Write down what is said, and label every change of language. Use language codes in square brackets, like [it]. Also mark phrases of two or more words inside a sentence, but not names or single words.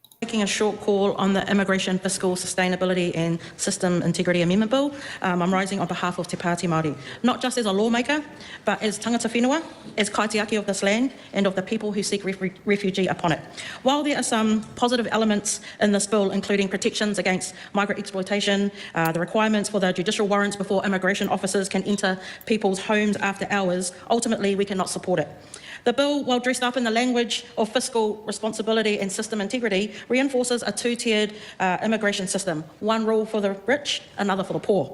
[en] making a short call on the Immigration, Fiscal, Sustainability and System Integrity Amendment Bill. I'm rising on behalf of Te Pāti Māori, not just as a lawmaker, but as [mi] tangata whenua, [en] as kaitiaki of this land and of the people who seek refugee upon it. While there are some positive elements in this bill, including protections against migrant exploitation, the requirements for the judicial warrants before immigration officers can enter people's homes after hours, ultimately we cannot support it. The bill, while dressed up in the language of fiscal responsibility and system integrity, reinforces a two-tiered immigration system, one rule for the rich, another for the poor.